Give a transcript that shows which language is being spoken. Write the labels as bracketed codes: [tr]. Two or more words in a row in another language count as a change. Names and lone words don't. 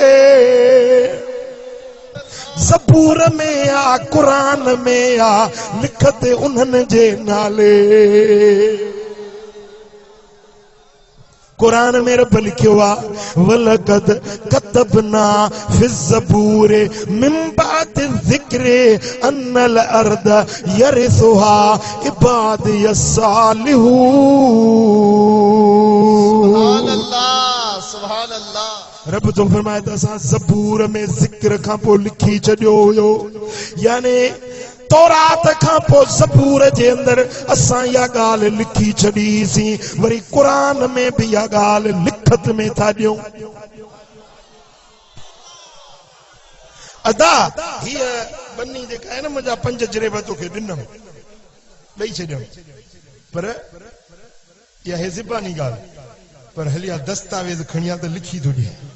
[sd] ज़बूर में आ क़ुरान में आ लिखत उन्हनि जे नाले कुरान में रब लिखियो आहे [ar] ولقد كتبنا في الزبور من بعد الذكر أن الأرض يرثها عبادي الصالحون سبحان الله سبحان الله [sd] रब तो फरमाए त असां ज़बूर में ज़िक्र खां पोइ लिखी छॾियो हुयो यानी तौरात खां पोइ ज़बूर जे अंदरि असां इहा ॻाल्हि लिखी छॾीसीं वरी क़ुरान में बि इहा ॻाल्हि लिखत में था ॾियूं अदा हीअ बनी जेका आहे न मुंहिंजा 5 जरेबा तोखे ॾिनमि ॾेई छॾियमि पर इहा आहे ज़बानी ॻाल्हि पर हलिया दस्तावेज़ खणी त लिखी थो ॾिए